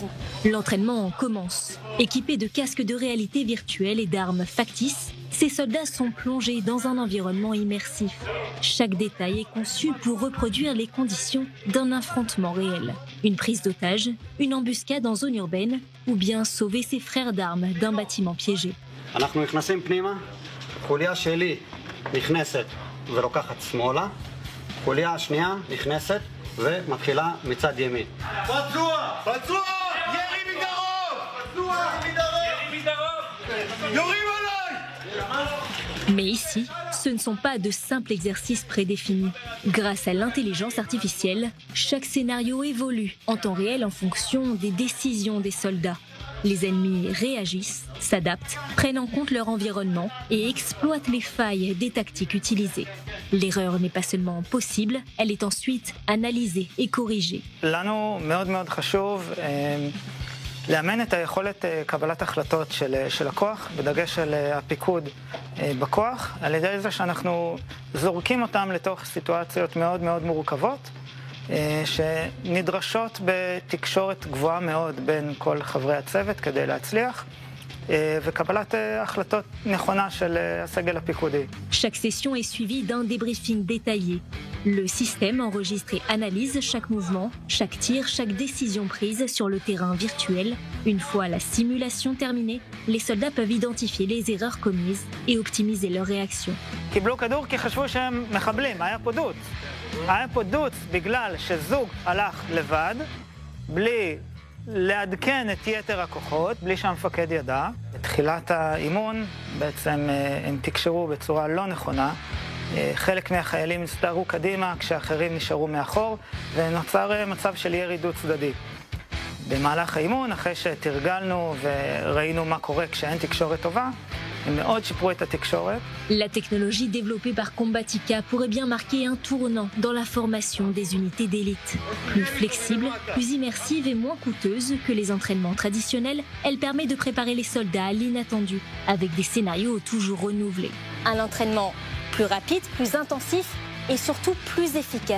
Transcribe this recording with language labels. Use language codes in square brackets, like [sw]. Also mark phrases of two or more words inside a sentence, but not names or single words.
[fr] L'entraînement commence. Équipés de casques de réalité virtuelle et d'armes factices, ces soldats sont plongés dans un environnement immersif. Chaque détail est conçu pour reproduire les conditions d'un affrontement réel. Une prise d'otage, une embuscade en zone urbaine, ou bien sauver ses frères d'armes d'un bâtiment piégé. [he] ומתחילה מצד ימין. פצוע! פצוע! ירי מדרום! פצוע! ירי מדרום! יורים עליי! [fr] Mais ici, ce ne sont pas de simples exercices prédéfinis. Grâce à l'intelligence artificielle, chaque scénario évolue en temps réel en fonction des décisions des soldats. Les ennemis réagissent, s'adaptent, prennent en compte leur environnement et exploitent les failles des tactiques utilisées. L'erreur n'est pas seulement possible, elle est ensuite analysée et corrigée. [he] לנו מאוד מאוד חשוב לאמן את היכולת קבלת החלטות של הכוח, בדגש על הפיקוד בכוח, על ידי זה שאנחנו זורקים אותם לתוך סיטואציות מאוד מאוד מורכבות, שנדרשות בתקשורת גבוהה מאוד בין כל חברי הצוות כדי להצליח, וקבלת החלטות נכונה של הסגל הפיקודי. [fr] Chaque session est suivie d'un débriefing détaillé. Le système enregistre et analyse chaque mouvement, chaque tir, chaque décision prise sur le terrain virtuel. Une fois la simulation terminée, les soldats peuvent identifier les erreurs commises et optimiser leur réaction. [he] קיבלו כדור כי חשבו שהם מחבלים, היה פה דוץ. היה פה דוץ בגלל שזוג הלך לבד, בלי לעדכן את יתר הכוחות, בלי שהמפקד ידע. בתחילת האימון בעצם הם תקשרו בצורה לא נכונה. חלק מהחיילים הסתערו קדימה כשאחרים נשארו מאחור, ונוצר מצב של ירי דו צדדי. במהלך האימון, אחרי שתרגלנו וראינו מה קורה כשאין תקשורת טובה, הם מאוד שיפרו את התקשורת. [fr] La technologie développée par Combatica pourrait bien marquer un tournant dans la formation des unités d'élite. Plus flexible, plus immersive et moins coûteuse que les entraînements traditionnels, elle permet de préparer les soldats à l'inattendu, avec des scénarios toujours renouvelés. Un entraînement plus rapide, plus intensif et surtout plus efficace.